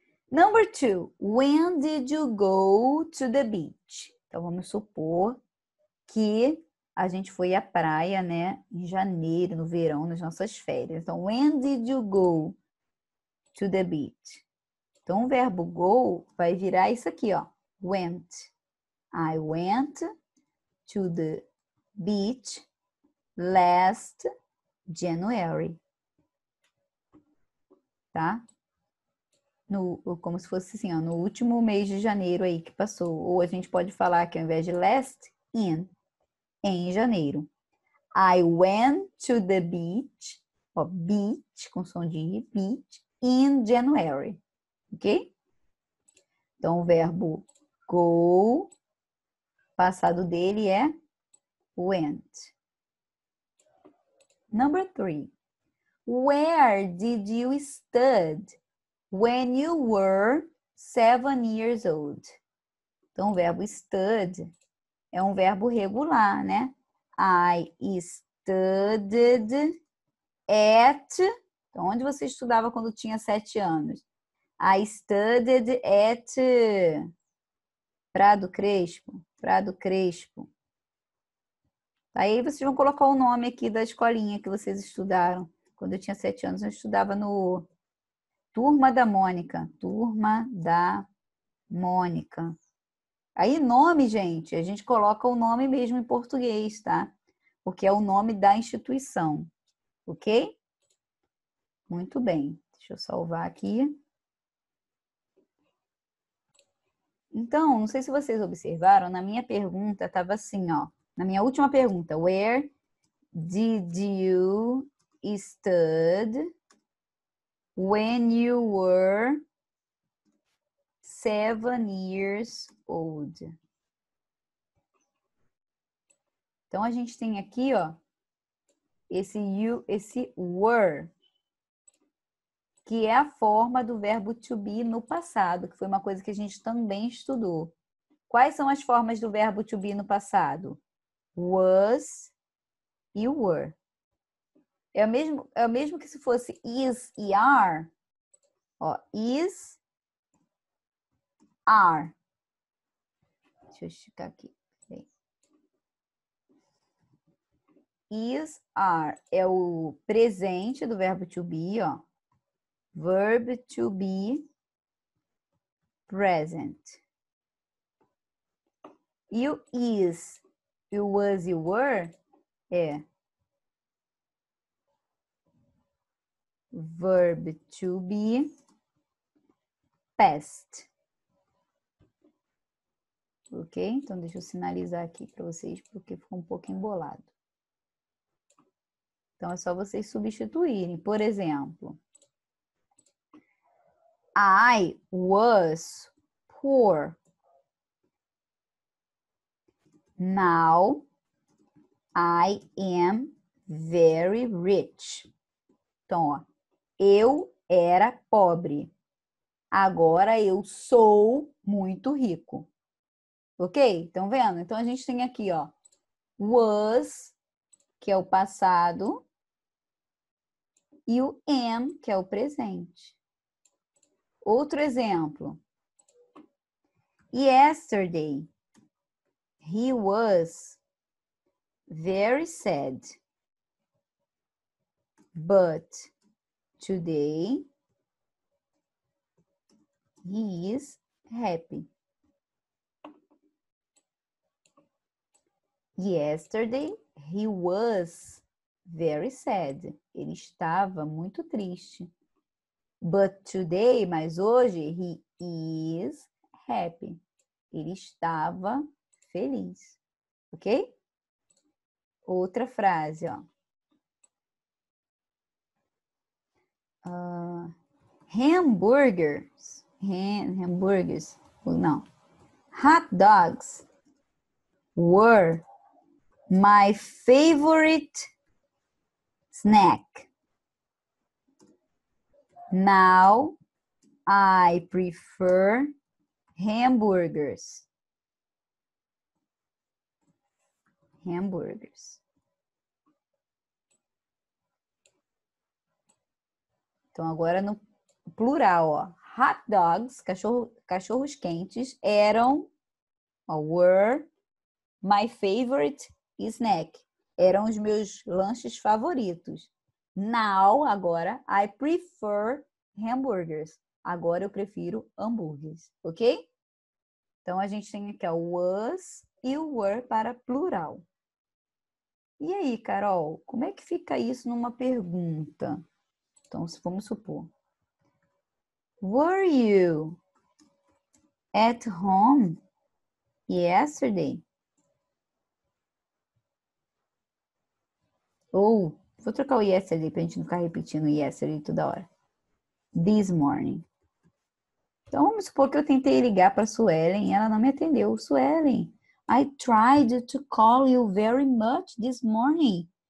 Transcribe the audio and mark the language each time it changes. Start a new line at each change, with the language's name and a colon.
English: Number 2, when did you go to the beach?
Portuguese: Então, vamos supor que a gente foi à praia, né, em janeiro, no verão, nas nossas férias. Então,
English: when did you go to the beach?
Portuguese: Então, o verbo go vai virar isso aqui, ó, went.
English: I went to the beach last January.
Portuguese: Tá? Como se fosse assim, ó, no último mês de janeiro aí que passou. Ou a gente pode falar que ao invés de last, em janeiro.
English: I went to the beach, ó, beach,
Portuguese: com som de i,
English: beach, in January. Ok?
Portuguese: Então, o verbo go, passado dele é went.
English: Number 3. Where did you study when you were 7 years old?
Portuguese: Então, o verbo study é um verbo regular, né?
English: I studied at...
Portuguese: Então, onde você estudava quando tinha 7 anos?
English: I studied at Prado Crespo. Prado Crespo.
Portuguese: Aí vocês vão colocar o nome aqui da escolinha que vocês estudaram. Quando eu tinha 7 anos, eu estudava no Turma da Mônica. Turma da Mônica. Aí, nome, gente, a gente coloca o nome mesmo em português, tá? Porque é o nome da instituição. Ok? Muito bem. Deixa eu salvar aqui. Então, não sei se vocês observaram, na minha pergunta estava assim, ó. Na minha última pergunta, where did you study when you were 7 years old? Então, a gente tem aqui, ó, esse you, esse were, que é a forma do verbo to be no passado, que foi uma coisa que a gente também estudou. Quais são as formas do verbo to be no passado? Was e were. É o mesmo que se fosse is e are. Ó, is, are. Deixa eu esticar aqui. Is, are é o presente do verbo to be, ó.
English: Verb to be present.
Portuguese: E o is, e o was e o were é
English: verb to be past. Ok?
Portuguese: Então, deixa eu sinalizar aqui para vocês, porque ficou um pouco embolado. Então, é só vocês substituírem.
English: Por exemplo, I was poor. Now, I am very rich.
Portuguese: Então, ó, eu era pobre. Agora eu sou muito rico. Ok? Estão vendo? Então, a gente tem aqui, ó, was, que é o passado, e o am, que é o presente. Outro exemplo.
English: Yesterday, he was very sad. But today, he is happy. Yesterday, he was very sad.
Portuguese: Ele estava muito triste.
English: But today,
Portuguese: mas hoje,
English: he is happy.
Portuguese: Ele estava feliz. Ok? Outra frase, ó.
English: Hamburgers. Hamburgers.
Portuguese: Não.
English: Hot dogs were my favorite snack. Now I prefer hamburgers. Hamburgers.
Portuguese: Então, agora no plural, ó. Hot dogs, cachorros quentes, eram, ó,
English: were my favorite snack.
Portuguese: Eram os meus lanches favoritos.
English: Now,
Portuguese: agora,
English: I prefer hamburgers.
Portuguese: Agora eu prefiro hambúrgueres, ok? Então, a gente tem aqui o was e o were para plural. E aí, Carol, como é que fica isso numa pergunta? Então, vamos supor.
English: Were you at home yesterday?
Portuguese: Ou, vou trocar o yesterday para a gente não ficar repetindo yesterday toda hora.
English: This morning.
Portuguese: Então, vamos supor que eu tentei ligar para a Suelen e ela não me atendeu.
English: Suelen, I tried to call you very much this morning.